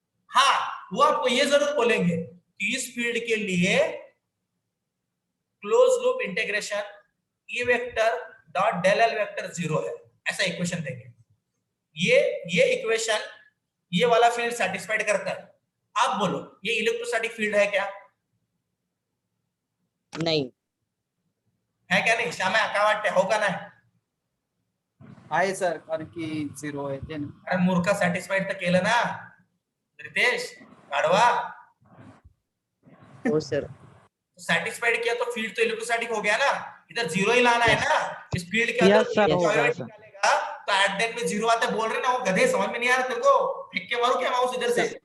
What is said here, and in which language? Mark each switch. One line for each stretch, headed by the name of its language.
Hindi: हाँ, वो आपको ये जरूर बोलेंगे कि इस फील्ड के लिए close loop integration E vector dot del L vector 0 है, ऐसा इक्वेशन देंगे. ये इक्वेशन ये वाला फील्ड सैटिस्फाइड करता है. आप बोलो ये इलेक्ट्रोस्टैटिक फील्ड है क्या?
Marathi: नाही.
Hindi: है क्या नहीं?
Marathi: श्यामा काय वाटते, हो का नाही? आहे सर, कारण की 0 आहे ते. अरे मूर्खा, सैटिस्फाइड तर केलं ना रितेश गाढवा. हो सर.
Hindi: सैटिस्फाइड किया तो फील्ड तो इलेक्ट्रोस्टैटिक हो गया ना. इधर 0 ही लाना है ना. इस फील्ड के अंदर
English: Yes, sir,
Marathi: हो जॉयरॉइड
Hindi: गया, sir. निकालेगा तो एट दैट में 0 आता है. बोल रहे ना वो गधे, समझ में नहीं आ रहा तेरे को? फेंक के मारू क्या माउस इधर से?